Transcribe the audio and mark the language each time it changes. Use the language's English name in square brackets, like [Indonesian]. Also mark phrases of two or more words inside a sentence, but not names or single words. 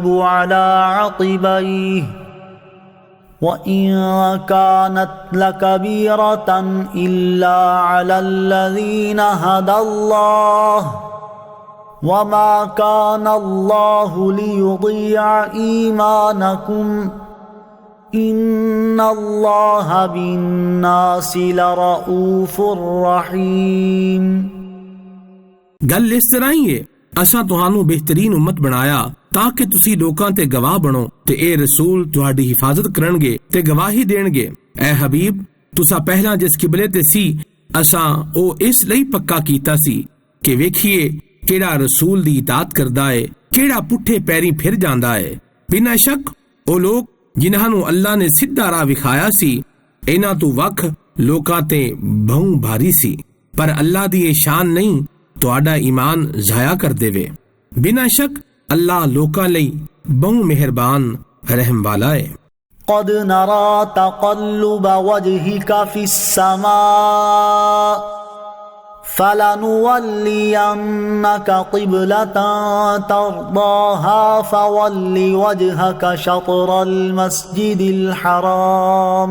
[Arabic] عَلَى عَقِبَيْهِ وَإِن كَانَتْ لَكَبِيرَةً إِلَّا عَلَى الَّذِينَ هَدَى اللَّهُ وَمَا كَانَ اللَّهُ لِيُضِيعَ إِيمَانَكُمْ إِنَّ اللَّهَ بِالنَّاسِ لَرَؤُوفٌ رَحِيمٌ۔ [Punjabi] گل اس طرح ہی ہے، اساں تہانوں بہترین امت بنایا تاکہ تسی لوکاں تے گواہ بنو تے اے رسول تہاڈی حفاظت کرنگے تے گواہی دینگے۔ اے حبیب تساں پہلا جس قبلے تے سی اساں او اس لئی پکا کیتا سی کہ ویکھیے کیڑا رسول دی اطاعت کردا ہے، کیڑا پٹھے پیری پھر جاندا ہے۔ بنا شک او لوگ جنہاں نو اللہ نے سیدھا راہ وکھایا سی انہاں تو وکھ لوکاں تے بہوں بھاری سی، پر اللہ دی یہ شان نہیں تہاڈا ایمان ضائع کر دیوے۔ بنا شک اللہ لوکاں لئی بہوں مہربان رحم والا ہے۔ [Arabic] قد نرى تقلب وجهك في السماء فَلَنُوَلِّيَنَّكَ قِبْلَةً تَرْضَاهَا فَوَلِّ وَجْهَكَ شَطْرَ الْمَسْجِدِ الْحَرَامِ